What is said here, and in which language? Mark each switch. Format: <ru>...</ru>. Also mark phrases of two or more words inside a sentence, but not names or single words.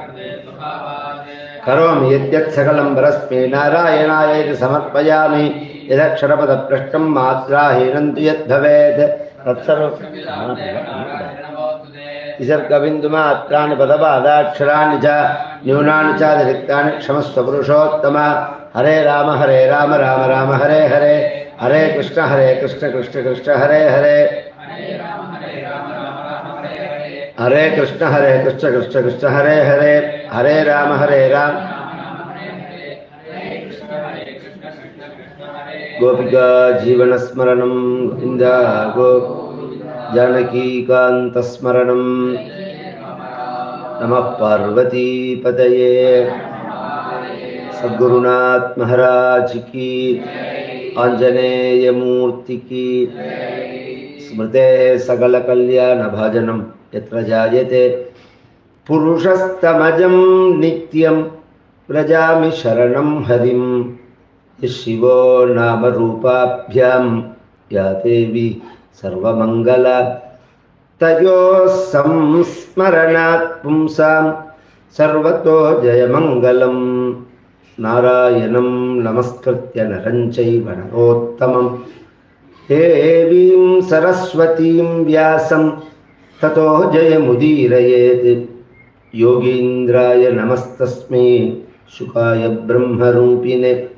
<sa>करोमि यद्यत् सकलं परस्मै नारायणायैति समर्पयामि यदक्षरपदभ्रष्टं मात्राहीनं तु यद्भवेत् विसर्गबिन्दुमात्राणि पदपादाक्षराणि च न्यूनानि चातिरिक्तानि क्षमस्व पुरुषोत्तम हरे राम राम राम हरे हरे हरे कृष्ण कृष्ण कृष्ण हरे हरे हरे कृष्ण कृष्ण कृष्ण हरे हरे हरे राम गोपिका जीवन स्मरणं गोविन्द गो जानकीकान्तस्मरणं नमः पार्वती पतये सद्गुरुनाथ महाराज की आंजनेय मूर्ति की स्मृते सकल कल्याण भाजनम यत्र जायते पुरुषस्तमजं नित्यं व्रजामि शरणं हरिं शिवो नाम रूपाभ्यां या देवी सर्वमंगला तयोः संस्मरणात् पुंसां सर्वतो जयमंगलम् नारायणं नमस्कृत्य नरं चैव नरोत्तमं देवीं सरस्वतीं व्यासं ततो जयमुदीरयेत् योगीन्द्राय नमस्तस्मै शुकाय ब्रह्मरूपिणे</sa>